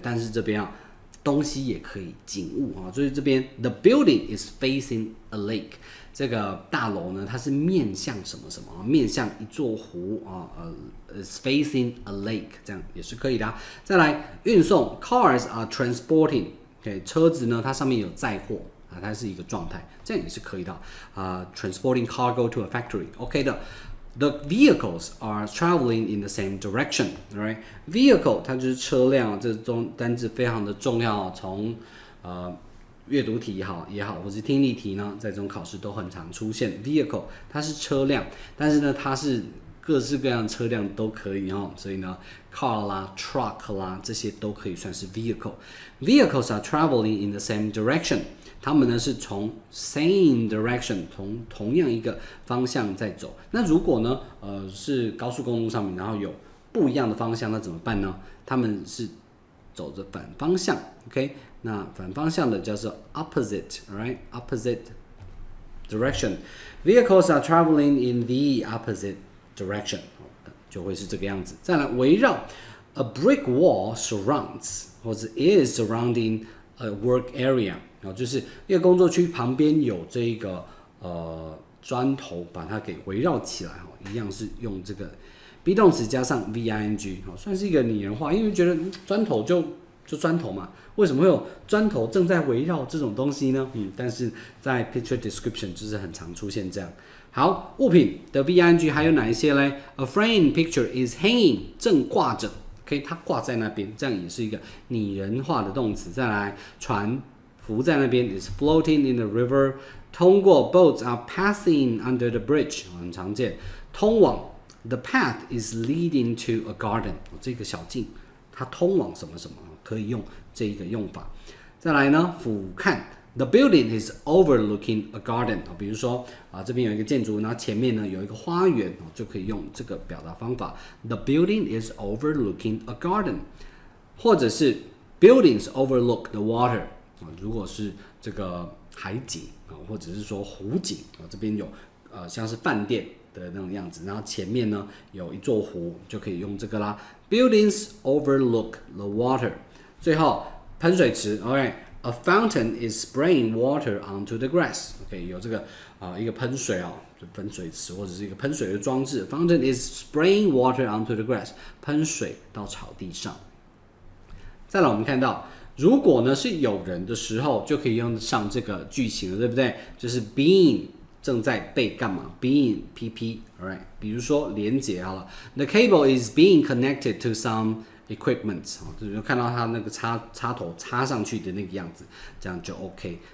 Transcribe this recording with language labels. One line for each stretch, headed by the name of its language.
Chinese: 但是这边东西也可以景物啊，所以这边
English: the building is facing a lake，
Chinese: 这个大楼呢它是面向什么什么，面向一座湖啊
English: is facing a lake，
Chinese: 这样也是可以的。再来运送 ，
English: cars are transporting，
Chinese: 车子呢它上面有载货啊，它是一个状态，这样也是可以的
English: transporting cargo to a factory，
Chinese: OK 的。
English: The vehicles are traveling in the same direction, right?
Chinese: Vehicle 它就是车辆，这种单字非常的重要。从阅读题也好，或是听力题呢，在这种考试都很常出现。 Vehicle 它是车辆，但是呢，它是各式各样的车辆都可以哦。所以呢 ，car 啦、truck 啦，这些都可以算是 vehicle。
English: Vehicles are traveling in the same direction。
Chinese: 他们呢是从 same direction 同样一个方向在走。那如果呢是高速公路上面，然后有不一样的方向，那怎么办呢？他们是走着反方向 ，OK？ 那反方向的叫做 opposite，right？
English: Opposite direction. Vehicles are traveling in the opposite direction.
Chinese: 就会是这个样子。再来围绕 ，
English: a brick wall surrounds 或者 is surrounding a work area，
Chinese: 就是一个工作区旁边有这个砖头把它给围绕起来，一样是用这个 be 动词加上 VING， 算是一个拟人化，因为觉得砖头就砖头嘛，为什么会有砖头正在围绕这种东西呢？但是在 picture description 就是很常出现这样。好，物品的 VING 还有哪一些呢？
English: A frame picture is hanging，
Chinese: 正挂着 ，OK， 它挂在那边，这样也是一个拟人化的动词。再来，船浮在那边
English: is floating in the river，
Chinese: 通过
English: boats are passing under the bridge，
Chinese: 很常见。通往
English: the path is leading to a garden，
Chinese: 这个小径它通往什么什么，可以用这一个用法。再来呢，俯瞰
English: the building is overlooking a garden，
Chinese: 比如说这边有一个建筑，然后前面呢有一个花园，就可以用这个表达方法。
English: The building is overlooking a garden，
Chinese: 或者是
English: buildings overlook the water，
Chinese: 如果是这个海景或者是说湖景，这边有像是饭店的那种样子，然后前面呢有一座湖，就可以用这个啦。
English: Buildings overlook the water。
Chinese: 最后喷水池 ，OK，
English: a fountain is spraying water onto the grass。
Chinese: OK， 有这个一个喷水喷水池或者是一个喷水的装置。
English: Fountain is spraying water onto the grass，
Chinese: 喷水到草地上。再来，我们看到，如果呢是有人的时候，就可以用上这个句型了，对不对？就是 being。正在被干嘛 ？Being PP，alright， 比如说连接好了 ，
English: The cable is being connected to some equipment，
Chinese: 就看到它那个插头插上去的那个样子，这样就 OK。